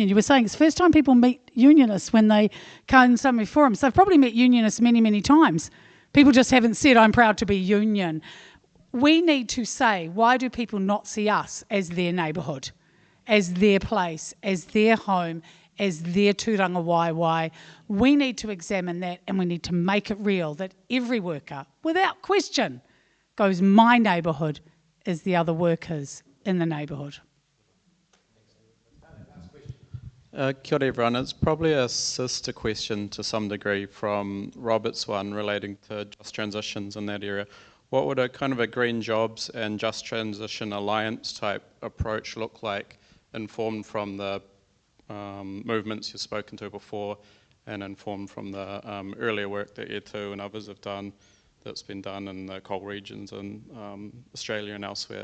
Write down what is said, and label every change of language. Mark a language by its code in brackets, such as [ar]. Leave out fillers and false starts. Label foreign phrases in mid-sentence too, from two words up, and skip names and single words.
[en] You were saying it's the first time people meet unionists when they come in so many forums. They've probably met unionists many, many times. People just haven't said, I'm proud to be union. We need to say, why do people not see us as their neighbourhood, as their place, as their home, as their [mi] tūranga waiwai? [en] We need to examine that, and we need to make it real that every worker, without question, goes, my neighbourhood is the other workers in the neighbourhood. [mi] Kia ora everyone. [en] It's probably a sister question to some degree from Robert's one relating to just transitions in that area. What would a kind of a green jobs and just transition alliance type approach look like, informed from the movements you've spoken to before and informed from the earlier work that E2 and others have done, that's been done in the coal regions in Australia and elsewhere?